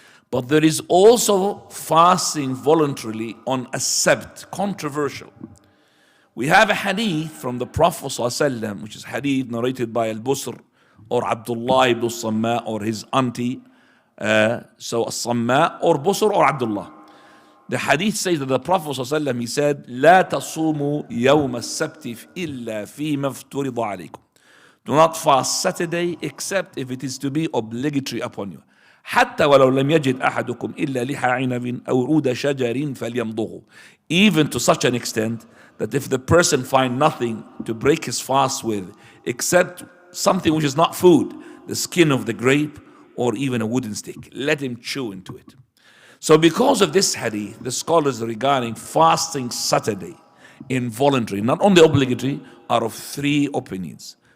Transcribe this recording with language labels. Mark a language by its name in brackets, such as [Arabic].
[English] But there is also fasting voluntarily on a Sabt, controversial. We have a hadith from the Prophet ﷺ, which is hadith narrated by Al-Busr or Abdullah ibn Samma or his auntie, so Samma or Busr or Abdullah. The hadith says that the Prophet ﷺ, he said, [Arabic] لا تصوموا يوم السبت إلا فيما افترض عليكم. [English] Do not fast Saturday except if it is to be obligatory upon you. [Arabic] حتى ولو لم يجد أحدكم إلا لحى عنب أو عود شجر فليمضغه. [English] Even to such an extent that if the person find nothing to break his fast with except something which is not food, the skin of the grape or even a wooden stick, let him chew into it. So because of this hadith, the scholars regarding fasting Saturday involuntary, not only obligatory, are of three opinions.